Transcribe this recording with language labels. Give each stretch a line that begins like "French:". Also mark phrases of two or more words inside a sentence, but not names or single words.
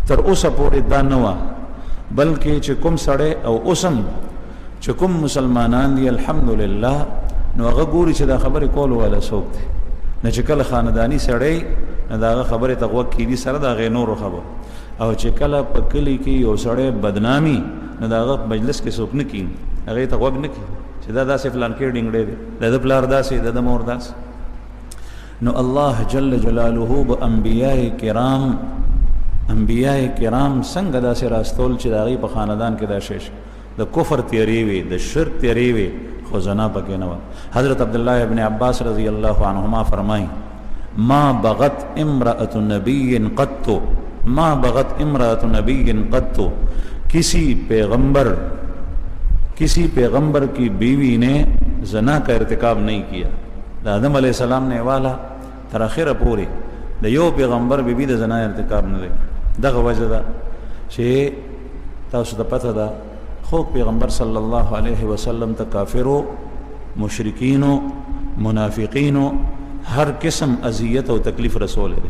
Pashto: تر اوسه پورې دا نه وه، بلکې چې کوم سړی او اوسم چې کوم مسلمانان دي الحمدلله نو هغه ګوري چې دا خبرې کول والا څوک دی، نه چې کله خانداني سړی نه د هغه خبرې ته غوږ کېدي سره د هغې نورو خبر، او چې کله په کلي کې یو سړی بدنامي نو د هغه مجلس کې څوک نه کېږي، هغې ته غوږ نه کېږي چې دا داسې فلان کې ډینګړی دی، د ده پلار داسې، د مور داسې. نو الله
Arabic: جل جلاله
Pashto: به انبیاء کرام څنګه داسې راستول چې د هغې په خاندان کې دا شی د کفر تیری وي، د شرک تیری وي، خو زنا پکې نه وه.
Urdu: حضرت عبداللہ ابن عباس
Arabic: رضی اللہ عنہما
Urdu: فرمائیں
Arabic: ما بغت امرأة نبی قط، ما بغت امرأة نبی قط،
Urdu: کسی پیغمبر کی بیوی نے زنا کا ارتکاب نہیں کیا،
Pashto: د آدم
Arabic: علیه السلام
Pashto: نه والا تر اخره پورې د یو پیغمبر بیبي د زنا ارتکاب نه دی. دغه وجه ده چې تاسو ته پته ده خو پیغمبر
Arabic: صلی الله علیه وسلم
Pashto: ته کافرو، مشرکینو، منافقینو هر قسم اذیت او تکلیف رسول دی.